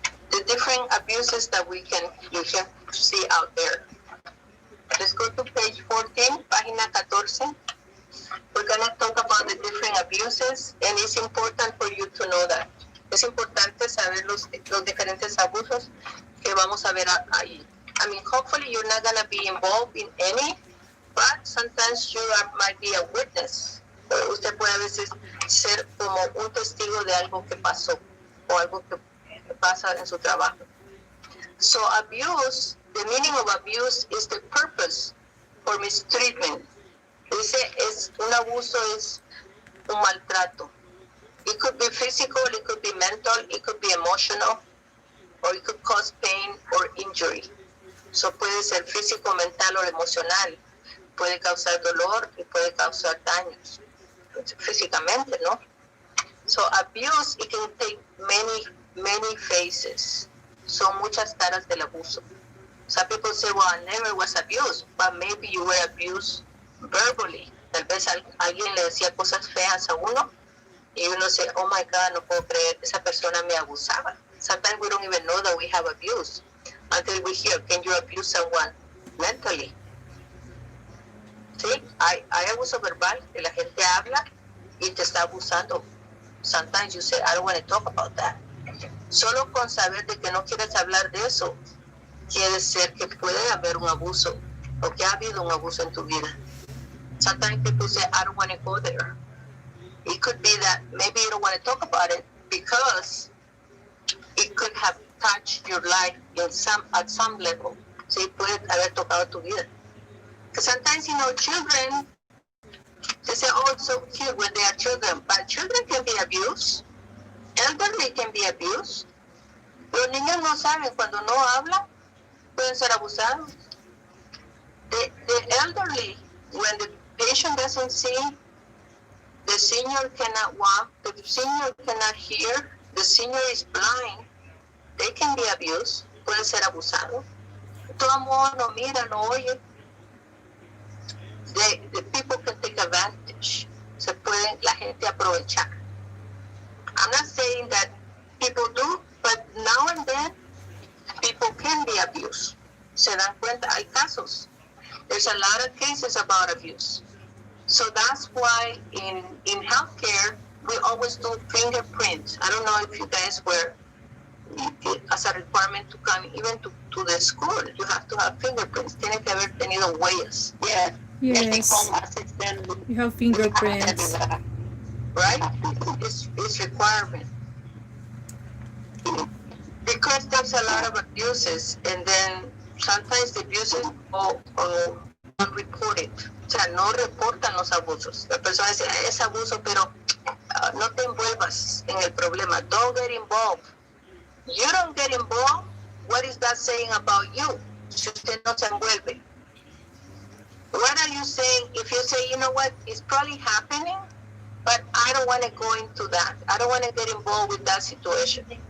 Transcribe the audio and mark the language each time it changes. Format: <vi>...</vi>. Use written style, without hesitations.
<en>The different abuses that you can see out there. Let's go to page 14,</en> <es>página 14.</es> <en>We're gonna talk about the different abuses, and it's important for you to know that.</en> <es>Es importante saber los diferentes abusos que vamos a ver ahí.</es> <en>I mean, hopefully you're not going to be involved in any, but sometimes you might be a witness.</en> <es>Usted puede a veces ser como un testigo de algo que pasó o algo que pasa en su trabajo.</es> <en>So abuse, the meaning of abuse is the purpose for mistreatment.</en> <es>Dice, un abuso es un maltrato.</es> <en>It could be physical, it could be mental, it could be emotional, or it could cause pain or injury.</en> <es>So puede ser físico, mental o emocional. Puede causar dolor y puede causar daños. Físicamente, ¿no?</es> <en>So abuse, it can take many faces.</en> <es>Son muchas caras del abuso.</es> <en>Some people say, well, I never was abused, but maybe you were abused verbally.</en> <es>Tal vez alguien le decía cosas feas a uno y uno dice,</es> <en>oh my God,</en> <es>no puedo creer que esa persona me abusaba.</es> <en>Sometimes we don't even know that we have abuse until we hear, can you abuse someone mentally?</en> <es>Sí, hay abuso verbal, que la gente habla y te está abusando.</es> <en>Sometimes you say, I don't want to talk about that.</en> <es>Solo con saber de que no quieres hablar de eso, quiere ser que puede haber un abuso o que ha habido un abuso en tu vida.</es> <en>Sometimes people say, I don't want to go there. It could be that maybe you don't want to talk about it because it could have touched your life at some level.</en> <es>Sí, puede haber tocado tu vida.</es> <en>Because sometimes, children, they say, oh, it's so cute when they are children, but children can be abused. Elderly can be abused.</en> <es>Los niños no saben, cuando no hablan, pueden ser abusados.</es> <en>The elderly, when the patient doesn't see, the senior cannot walk, the senior cannot hear, the senior is blind, they can be abused,</en> <es>pueden ser abusados. Tu amor, no mira, no oye.</es> <en>The people can take advantage.</en> <es>Se pueden la gente aprovechar.</es> <en>I'm not saying that people do, but now and then people can be abused.</en> <es>Se dan cuenta, hay casos.</es> <en>There's a lot of cases about abuse. So that's why in healthcare, we always do fingerprints. I don't know if you guys were, as a requirement to come even to the school, you have to have fingerprints. Tiene que haber tenido huellas. Yes. Yes, you have fingerprints. Right? It's requirement. Because there's a lot of abuses, and then sometimes the abuses go unreported.</en> <es>O sea, no reportan los abusos. La persona dice, es abuso, pero no te envuelvas en el problema.</es> <en>Don't get involved. You don't get involved, what is that saying about you?</en> <es>Si usted no se envuelve.</es> <en>What are you saying if you say, you know what, it's probably happening, but I don't want to go into that. I don't want to get involved with that situation.</en>